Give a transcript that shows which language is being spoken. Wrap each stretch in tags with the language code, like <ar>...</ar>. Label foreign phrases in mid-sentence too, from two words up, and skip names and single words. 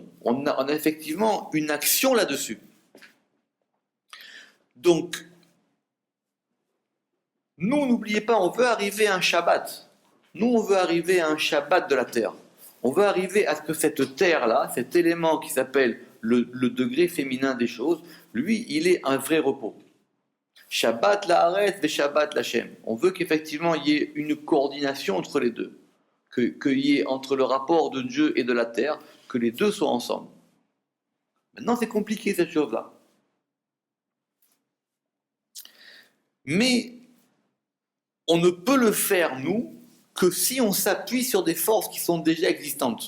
<fr>On a effectivement une action là-dessus. Donc, nous, n'oubliez pas, on veut arriver à un Shabbat. Nous, on veut arriver à un Shabbat de la terre. On veut arriver à ce que cette terre-là, cet élément qui s'appelle le degré féminin des choses, lui, il est un vrai repos.</fr> <he>שבת לארץ ושבת להשם.</he> <fr>On veut qu'effectivement il y ait une coordination entre les deux, qu'il y ait entre le rapport de Dieu et de la terre, que les deux soient ensemble. Maintenant, c'est compliqué cette chose-là. Mais on ne peut le faire, nous, que si on s'appuie sur des forces qui sont déjà existantes.</fr>